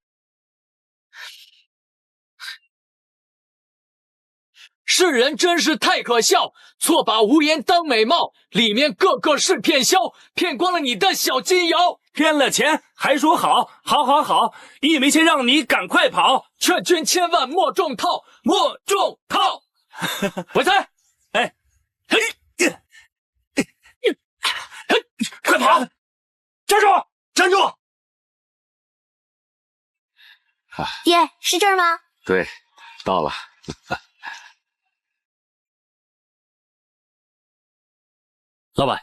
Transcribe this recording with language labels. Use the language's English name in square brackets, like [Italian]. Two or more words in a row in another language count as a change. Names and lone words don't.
[Chinese] 世人真是太可笑，錯把無顏當美貌，裡面個個是騙銷，騙光了你的小金瑤。騙了錢還說好，好，一沒錢讓你趕快跑，勸君千萬莫中套，莫中套。偉才，哎，快跑！站住！站住！爹，是这兒嗎？对，到了。老板